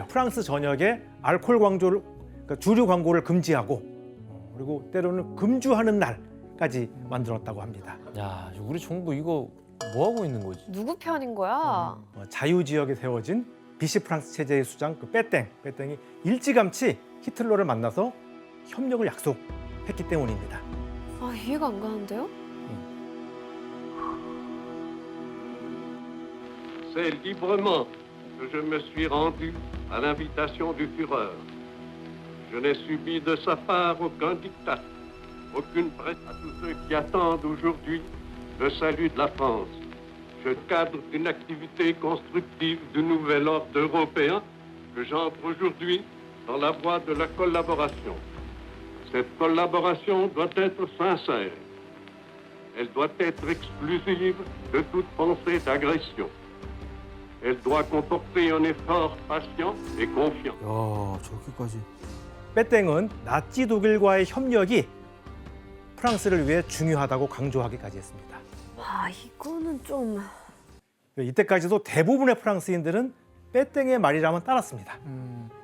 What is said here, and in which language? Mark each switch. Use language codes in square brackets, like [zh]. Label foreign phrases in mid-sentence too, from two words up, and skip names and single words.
[ko] 프랑스 전역에 알코올 광고를 그러니까 주류 광고를 금지하고 그리고 때로는 금주하는 날까지 만들었다고 합니다. 야, 우리 정부 이거 뭐 하고 있는 거지? 누구 편인 거야? 자유 지역에 세워진 비시 프랑스 체제의 수장 빼땡이 일찌감치 히틀러를 만나서 협력을 약속했기 때문입니다. 아, 이해가 안 가는데요? [fr] C'est librement que je me suis rendu à l'invitation du Führer. Je n'ai subi de sa part aucun diktat, aucune presse à tous ceux qui attendent aujourd'hui le salut de la France. Je cadre une activité constructive du nouvel ordre européen que j'entre aujourd'hui dans la voie de la collaboration. Cette collaboration doit être sincère. Elle doit être exclusive de toute pensée d'agression. Elle doit comporter un effort patient et confiant. [ko] 야, 저렇게까지. 빼땡은 나치 독일과의 협력이 프랑스를 위해 중요하다고 강조하기까지 했습니다. 아, 이거는 좀... 이때까지도 대부분의 프랑스인들은 빼땡의 말이라면 따랐습니다.